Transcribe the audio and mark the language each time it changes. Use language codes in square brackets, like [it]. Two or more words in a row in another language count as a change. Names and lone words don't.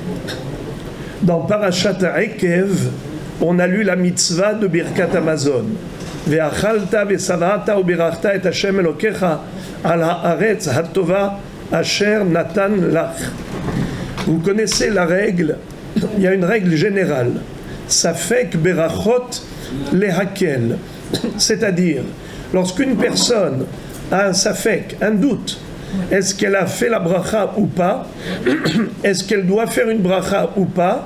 [fr] Dans Parashat Ekev, on a lu la mitzvah de [he] ברכת המזון. ואכלת ושבעת וברכת את השם אלוקיך על הארץ הטובה אשר נתן לך. [fr] Vous connaissez la règle, il y a une règle générale. [he] ספק ברכות להקל. [fr] C'est-à-dire, lorsqu'une personne a un safek, un doute, est-ce qu'elle a fait la bracha ou pas? Est-ce qu'elle doit faire une bracha ou pas?